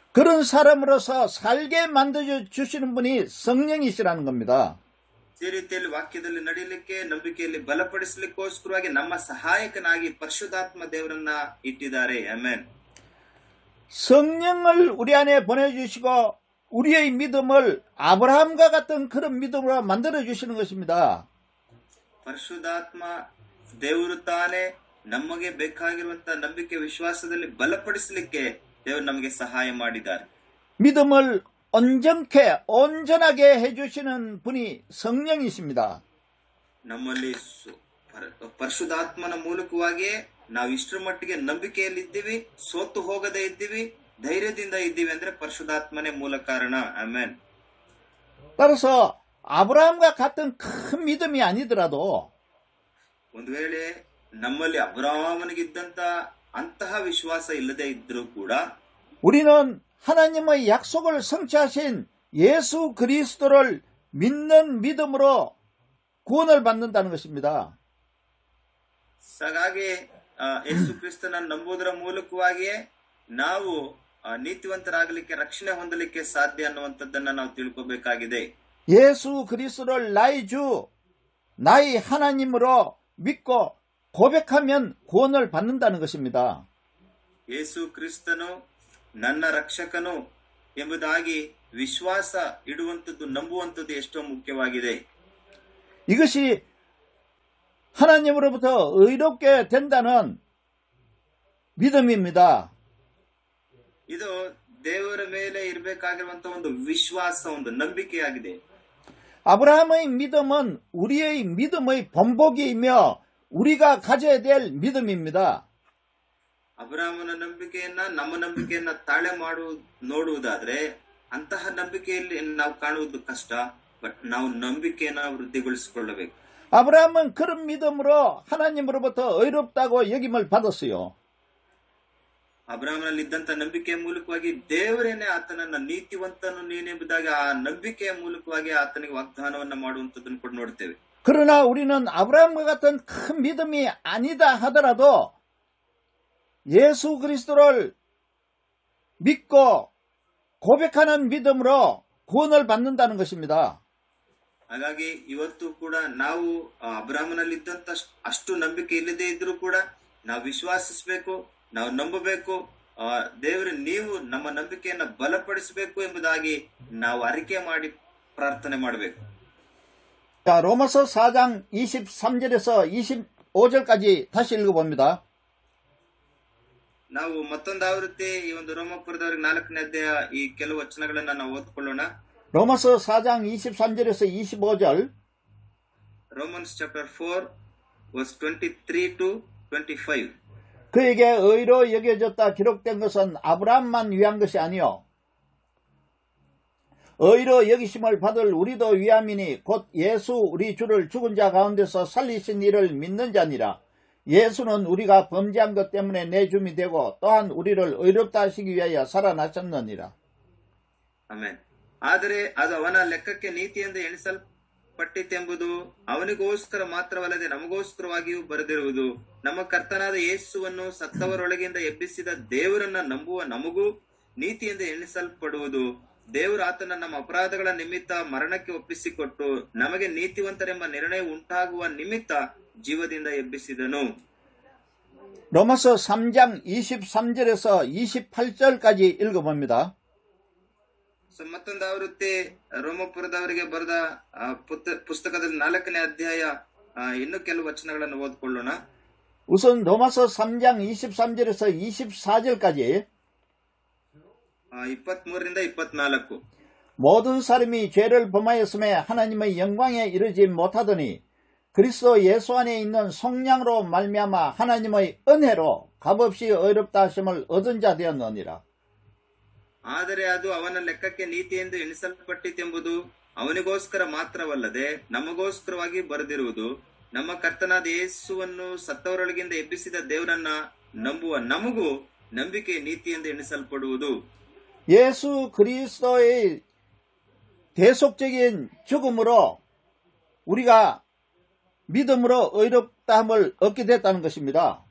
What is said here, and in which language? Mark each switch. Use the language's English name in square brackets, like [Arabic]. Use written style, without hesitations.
[Korean] 그런 사람으로서 살게 만들어 주시는 분이 성령이시라는 겁니다. [Kannada] ಈ ರೀತಿಯಲ್ಲಿ ವಾಕ್ಯದಲ್ಲಿ ನಡೆಯಲಿಕ್ಕೆ ನಂಬಿಕೆಯಲ್ಲಿ ಬಲಪಡಿಸಲಿಕ್ಕೋಸ್ಕರವಾಗಿ ನಮ್ಮ ಸಹಾಯಕನಾಗಿ ಪರಿಶುದ್ಧಾತ್ಮ ದೇವರನ್ನ ಇಟ್ಟಿದ್ದಾರೆ. ಆಮೆನ್. [Korean] 성령을 우리 안에 보내주시고 우리의 믿음을 아브라함과 같은 그런 믿음으로 만들어 주시는 것입니다. [Kannada] ಪರಿಶುದ್ಧಾತ್ಮ ದೇವರು ತಾನೇ ನಮಗೆ ಬೇಕಾಗಿರುವಂತಹ ನಂಬಿಕೆ ವಿಶ್ವಾಸದಲ್ಲಿ ಬಲಪಡಿಸಲಿಕ್ಕೆ ದೇವರು ನಮಗೆ ಸಹಾಯ ಮಾಡಿದ್ದಾರೆ. [Korean] 믿음을 온전케 온전하게 해주시는 분이 성령이십니다. [Kannada] ನಮ್ಮಲ್ಲಿ ಪರಿಶುದ್ಧಾತ್ಮನ ಮೂಲಕವಾಗಿಯೇ ನಾವು ಇಷ್ಟರ ಮಟ್ಟಿಗೆ ನಂಬಿಕೆಯಲ್ಲಿ ಇದ್ದೀವಿ, ಸೋತು ಹೋಗದೇ ಇದ್ದೀವಿ, ಧೈರ್ಯದಿಂದ ಇದ್ದೀವಿ ಅಂದ್ರೆ ಪರಿಶುದ್ಧಾತ್ಮನೇ ಮೂಲ ಕಾರಣ. ಆಮೆನ್. [Korean] 따라서 아브라함과 같은 큰 믿음이 아니더라도 [Kannada] ಒಂದು ವೇಳೆ ನಮ್ಮಲ್ಲಿ ಅಬ್ರಹಾಮನಿಗಿದ್ದಂತ ಅಂತಹ ವಿಶ್ವಾಸ ಇಲ್ಲದೆ ಇದ್ರೂ ಕೂಡ [Korean] 우리는 하나님의 약속을 성취하신 예수 그리스도를 믿는 믿음으로 구원을 받는다는 것입니다. [Kannada] ಹಾಗಾಗಿ ಯೇಸು ಕ್ರಿಸ್ತನ ನಂಬುವುದರ ಮೂಲಕವಾಗಿಯೇ ನಾವು ನೀತಿವಂತರಾಗಲಿಕ್ಕೆ, ರಕ್ಷಣೆ ಹೊಂದಲಿಕ್ಕೆ ಸಾಧ್ಯ ಅನ್ನುವಂಥದ್ದನ್ನ ನಾವು ತಿಳ್ಕೋಬೇಕಾಗಿದೆ. [Korean] 예수 그리스도를 나의 주, 나의 하나님으로 믿고 고백하면 구원을 받는다는 것입니다. [Kannada] ಯೇಸು ಕ್ರಿಸ್ತನು ನನ್ನ ರಕ್ಷಕನು ಎಂಬುದಾಗಿ ವಿಶ್ವಾಸ ಇಡುವಂಥದ್ದು, ನಂಬುವಂಥದ್ದು ಎಷ್ಟೋ ಮುಖ್ಯವಾಗಿದೆ. [Korean] 이것이 하나님으로부터 의롭게 된다는 믿음입니다. [Kannada] ಇದು ದೇವರ ಮೇಲೆ ಇರಬೇಕಾಗಿರುವಂತಹ ಒಂದು ವಿಶ್ವಾಸ, ಒಂದು ನಂಬಿಕೆಯಾಗಿದೆ. [Korean] 아브라함의 믿음은 우리의 믿음의 본보기이며 우리가 가져야 될 믿음입니다. [Kannada] ಅಬ್ರಹಾಮನ ನಂಬಿಕೆಯನ್ನ, ನಮ್ಮ ನಂಬಿಕೆಯನ್ನ ತಾಳೆ ನೋಡುವುದಾದ್ರೆ ಅಂತಹ ನಂಬಿಕೆಯಲ್ಲಿ ನಾವು ಕಾಣುವುದು ಕಷ್ಟ. ಬಟ್ ನಾವು ನಂಬಿಕೆಯನ್ನ ವೃದ್ಧಿಗೊಳಿಸಿಕೊಳ್ಳಬೇಕು. [Korean] 아브라함은 그런 믿음으로 하나님으로부터 의롭다고 여김을 받았어요. [Kannada] ಅಬ್ರಹಾಮನಲ್ಲಿ ಇದ್ದಂತ ನಂಬಿಕೆಯ ಮೂಲಕವಾಗಿ ದೇವರೇನೆ ಆತನನ್ನ ನೀತಿವಂತನು ನೀನೆಂಬುದಾಗಿ ಆ ನಂಬಿಕೆಯ ಮೂಲಕವಾಗಿ ಆತನಿಗೆ ವಾಗ್ದಾನವನ್ನ ಮಾಡುವಂತದ್ದನ್ನು ಕೂಡ ನೋಡ್ತೇವೆ. [Korean] 그러나 우리는 아브라함과 같은 큰 믿음이 아니다 하더라도 예수 그리스도를 믿고 고백하는 믿음으로 구원을 받는다는 것입니다. [Kannada] ಹಾಗಾಗಿ ಇವತ್ತು ಕೂಡ ನಾವು ಅಬ್ರಹಾಮನಲ್ಲಿ ಇದ್ದಂತ ಅಷ್ಟು ನಂಬಿಕೆ ಇಲ್ಲದೆ ಇದ್ರೂ ಕೂಡ ನಾವು ವಿಶ್ವಾಸಿಸಬೇಕು, ನಾವು ನಂಬಬೇಕು. ದೇವರು ನೀವು ನಮ್ಮ ನಂಬಿಕೆಯನ್ನ ಬಲಪಡಿಸಬೇಕು ಎಂಬುದಾಗಿ ನಾವು ಅರಿಕೆ ಮಾಡಿ ಪ್ರಾರ್ಥನೆ ಮಾಡಬೇಕು. [Korean] 자, 로마서 4장 23절에서 25절까지 다시 읽어봅니다. [Kannada] ನಾವು ಮತ್ತೊಂದು ಆವೃತ್ತಿ ಈ ಒಂದು ರೋಮಾಪುರದವರಿಗೆ 4ನೇ ಅಧ್ಯಾಯ ಈ ಕೆಲವು ವಚನಗಳನ್ನ ನಾವು ಓದ್ಕೊಳ್ಳೋಣ. [Korean] 로마서 4장 23절에서 25절. [English] Romans chapter 4 verse 23 to 25. [Korean] 그에게 의로 여겨졌다 기록된 것은 아브라함만 위한 것이 아니요 의로 여기심을 받을 우리도 위함이니 곧 예수 우리 주를 죽은 자 가운데서 살리신 이를 믿는 자니라. 예수는 우리가 범죄한 것 때문에 내줌이 되고 또한 우리를 의롭다 하시기 위하여 살아나셨느니라. [Kannada] Amen. ಆದರೆ ಅದು ಅವನ ಲೆಕ್ಕಕ್ಕೆ ನೀತಿಯಿಂದ ಎಣಿಸಲ್ಪಟ್ಟಿತೆಂಬುದು ಅವನಿಗೋಸ್ಕರ ಮಾತ್ರವಲ್ಲದೆ ನಮಗೋಸ್ಕರವಾಗಿಯೂ ಬರೆದಿರುವುದು. ನಮ್ಮ ಕರ್ತನಾದ ಯೇಸುವನ್ನು ಸತ್ತವರೊಳಗಿಂದ ಎಬ್ಬಿಸಿದ ದೇವರನ್ನ ನಂಬುವ ನಮಗೂ ನೀತಿಯಿಂದ ಎಣಿಸಲ್ಪಡುವುದು. ದೇವರು ಆತನ ನಮ್ಮ ಅಪರಾಧಗಳ ನಿಮಿತ್ತ ಮರಣಕ್ಕೆ ಒಪ್ಪಿಸಿಕೊಟ್ಟು ನಮಗೆ ನೀತಿವಂತರೆಂಬ ನಿರ್ಣಯ ಉಂಟಾಗುವ ನಿಮಿತ್ತ ಜೀವದಿಂದ ಎಬ್ಬಿಸಿದನು. [Korean] 로마서 3장 23절에서 28절까지 읽어봅니다. [Kannada] ಮತ್ತೊಂದು ಆವೃತ್ತಿ ರೋಮಪುರದವರಿಗೆ ಬರೆದ ಪುಸ್ತಕದಲ್ಲಿ 4ನೇ ಅಧ್ಯಾಯ ಇನ್ನು ಕೆಲವು ವಚನಗಳನ್ನು ಓದ್ಕೊಳ್ಳೋಣ. [Korean] 우선 로마서 3장 23절에서 24절까지 [Kannada] 23ರಿಂದ 24. [Korean] 모든 사람이 죄를 범하였음에 하나님의 영광에 이르지 못하더니 그리스도 예수 안에 있는 속량으로 말미암아 하나님의 은혜로 값없이 의롭다 하심을 얻은 자 되었느니라. [Kannada] ಆದರೆ ಅದು ಅವನ ಲೆಕ್ಕಕ್ಕೆ ನೀತಿಯೆಂದು ಎಣಿಸಲ್ಪಟ್ಟಿತೆಂಬುದು ಅವನಿಗೋಸ್ಕರ ಮಾತ್ರವಲ್ಲದೆ ನಮಗೋಸ್ಕರವಾಗಿ ಬರೆದಿರುವುದು. ನಮ್ಮ ಕರ್ತನಾದ ಯೇಸುವನ್ನು ಸತ್ತವರೊಳಗಿಂದ ಎಬ್ಬಿಸಿದ ದೇವರನ್ನ ನಂಬುವ ನಮಗೂ ನಂಬಿಕೆ ನೀತಿಯೆಂದು ಎಣಿಸಲ್ಪಡುವುದು. [Korean] 예수 그리스도의 대속적인 죽음으로 우리가 믿음으로 의롭다함을 얻게 됐다는 것입니다.